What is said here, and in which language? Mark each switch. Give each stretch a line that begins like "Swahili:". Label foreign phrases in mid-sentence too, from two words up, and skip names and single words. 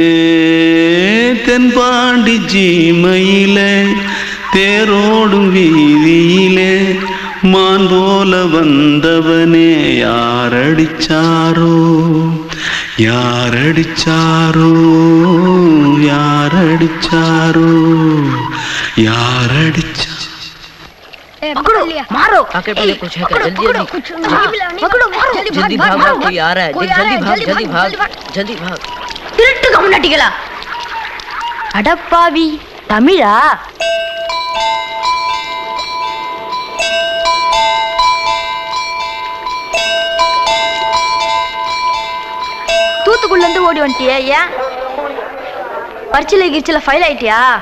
Tamil: தென்பாண்டி சீமையிலே தேரோடும் வீதியிலே மான் போல வந்தவனே யாரடிச்சாரோ யாரடிச்சாரோ யாரடிச்சாரோ யாரடிச்சா
Hindi: पकड़ो मारो आके पहले कुछ है क्या जल्दी पकड़ो मारो जल्दी भाग कोई आ रहा है जल्दी भाग
Tamil: திருட்டு கம்முனாட்டிகளா அடப்பாவி தமிழா தூத்துக்குள்ள இருந்து ஓடி வந்துட்டியா ஏன் பரிச்சையில கிரிச்சில ஃபைல் ஆயிட்டியா